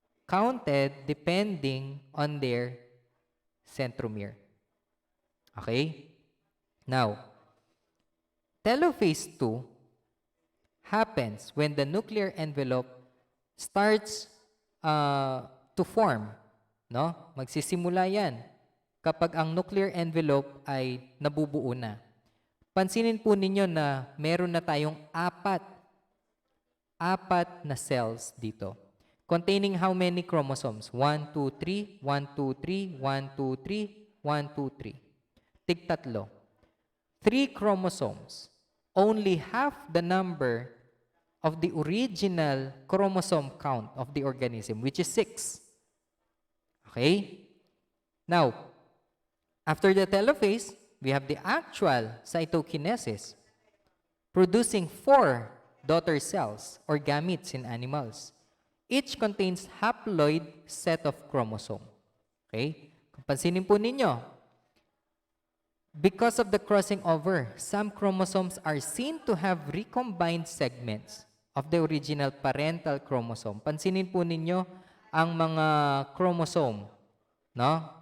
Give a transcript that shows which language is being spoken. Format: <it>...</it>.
<en>counted depending on their centromere. Okay? Now, Telophase II happens when the nuclear envelope starts to form. No?</en> <tl>Magsisimula yan kapag ang nuclear envelope ay nabubuo na. Pansinin po ninyo na meron na tayong apat na cells dito.</tl> <en>Containing how many chromosomes? 1, 2, 3, 1, 2, 3, 1, 2, 3, 1, 2, 3.</en> <tl>Tig-tatlo.</tl> <en>3 chromosomes. Only half the number of the original chromosome count of the organism, which is 6. Okay? Now, after the telophase, we have the actual cytokinesis, producing 4 daughter cells or gametes in animals. Each contains haploid set of chromosome. Okay?</en> <tl>Pansinin po ninyo,</tl> <en>because of the crossing over, some chromosomes are seen to have recombined segments of the original parental chromosome.</en> <tl>Pansinin po ninyo ang mga chromosome, no?</tl>